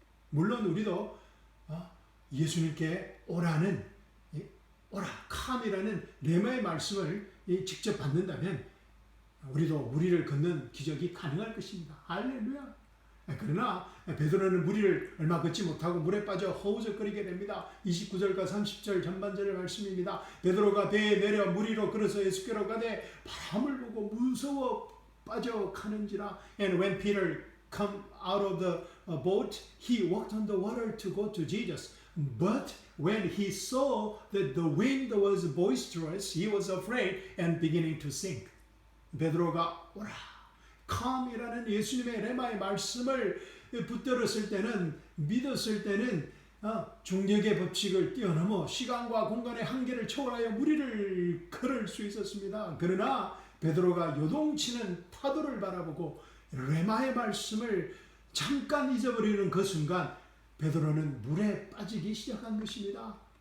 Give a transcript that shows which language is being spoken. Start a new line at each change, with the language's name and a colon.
Korean: 물론 우리도 예수님께 오라는, 오라, come이라는 레마의 말씀을 직접 받는다면 우리도 무리를 걷는 기적이 가능할 것입니다. 할렐루야. 그러나 베드로는 무리를 얼마 걷지 못하고 물에 빠져 허우적거리게 됩니다. 29절과 30절 전반절의 말씀입니다. 베드로가 배에 내려 물 위로 걸어서 예수께로 가되 바람을 보고 무서워 빠져가는지라.
English: And when Peter come out of the boat, he walked on the water to go to Jesus. But when he saw that the wind was boisterous, he was afraid and beginning to sink.
Korean: 베드로가 오라, come이라는 예수님의 레마의 말씀을 붙들었을 때는, 믿었을 때는 중력의 법칙을 뛰어넘어 시간과 공간의 한계를 초월하여 무리를 걸을 수 있었습니다. 그러나 베드로가 요동치는 파도를 바라보고 레마의 말씀을 잠깐 잊어버리는 그 순간 베드로는 물에 빠지기 시작한 것입니다.